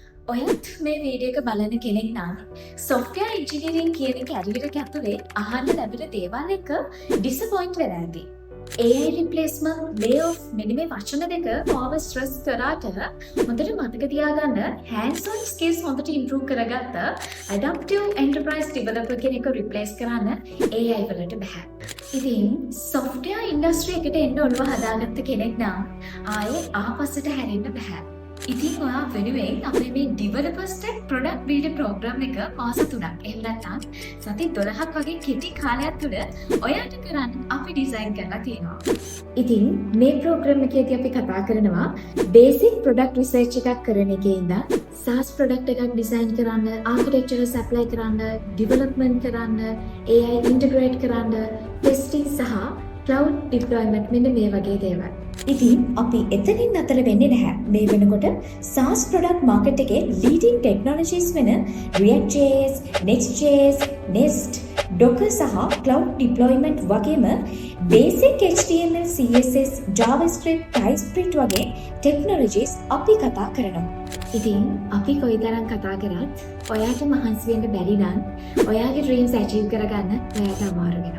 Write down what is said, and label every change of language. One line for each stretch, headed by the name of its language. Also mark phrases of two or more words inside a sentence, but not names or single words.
Sinhala: ඔයත් මේ වීඩියෝ එක බලන කෙනෙක් නම්
English: software engineering
Sinhala: කියන කැරියර් එක ඇතුලේ අහන්න ලැබෙන දේවල් එක disappoint වෙලා ඇති.
English: AI replacement,
Sinhala: layoff මෙන්න මේ වචන දෙක මාව ස්ට්‍රෙස් කරාට හොඳට මතක තියාගන්න
English: hands on skills
Sinhala: හොඳට improve කරගත්ත
English: adaptive enterprise developer
Sinhala: කෙනෙක් replace කරන්න AI වලට බෑ. ඉතින්
English: software industry
Sinhala: එකට එන්න ඔළුව හදාගත්ත කෙනෙක් නම් ආයේ ආපස්සට හැරෙන්න බෑ. ඉතින් ඔයා වෙනුවෙන් අපේ මේ
English: developers tech product builder program
Sinhala: එක මාස 3ක් එහෙම නැත්නම් සති 12ක් වගේ කෙටි කාලයක් තුළ ඔයාට කරන්න අපි ඩිසයින් කරලා තියෙනවා. ඉතින් මේ program එකේදී අපි කතා කරනවා
English: basic product research
Sinhala: එකක් කරන එකේ ඉඳන්
English: SaaS product
Sinhala: එකක් design කරන්න,
English: architecture apply
Sinhala: කරන්න, development කරන්න,
English: AI integrate
Sinhala: කරන්න, testing සහ
English: cloud deployment
Sinhala: මෙන්න මේ වගේ දේවල්. ඉතින් අපි එතනින් අතර වෙන්නේ නැහැ. මේ වෙනකොට
English: SaaS product market
Sinhala: එකේ
English: leading technologies
Sinhala: වෙන React.js, Next.js, Nest, Docker සහ
English: cloud deployment
Sinhala: වගේම basic HTML, CSS, JavaScript, TypeScript වගේ technologies අපි කතා කරනවා. ඉතින් අපි කොයිතරම් කතා කරත් ඔයාට මහන්සි වෙන්න බැරි නම් ඔයාගේ
English: dreams achieve
Sinhala: කරගන්න ඔයාට අමාරු වෙනවා.